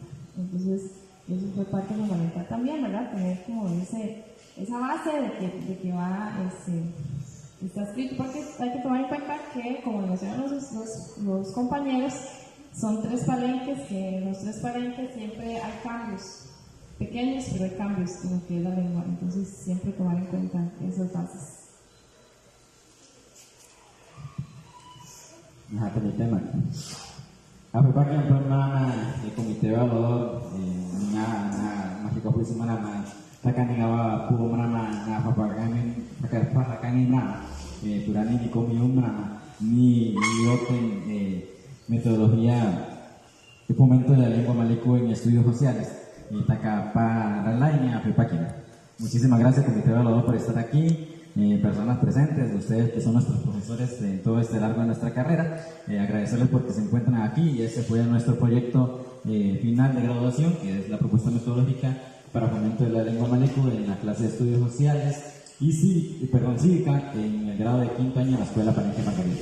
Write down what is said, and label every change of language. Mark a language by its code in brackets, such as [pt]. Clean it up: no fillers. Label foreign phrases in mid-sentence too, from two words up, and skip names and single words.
[es] Entonces, eso fue parte fundamental también, ¿verdad?, tener como esa base de que va está escrito, porque hay que tomar en cuenta que, como mencionan los compañeros, son 3 palenques, que en los 3 palenques siempre hay cambios, pequeños, pero hay cambios en lo que es la lengua, entonces siempre tomar en cuenta esas bases. Con el tema. Aparte que el comité evaluador [gut] masih juicio mana takanigawa pugo mana papakanina turani ni komium mana ni open [es] metodología de fomento de la lengua maleco en estudios sociales [gut] y taka [es] para la [gut] Apepáquina. [es] Muchísimas gracias comité evaluador por estar aquí. Personas presentes, ustedes que son nuestros profesores en todo este largo de nuestra carrera, agradecerles porque se encuentran aquí y ese fue nuestro proyecto final de graduación, que es la propuesta metodológica para fomento de la lengua maleco en la clase de estudios sociales y cívica en el grado de 5º año en la Escuela Palenque Margarita.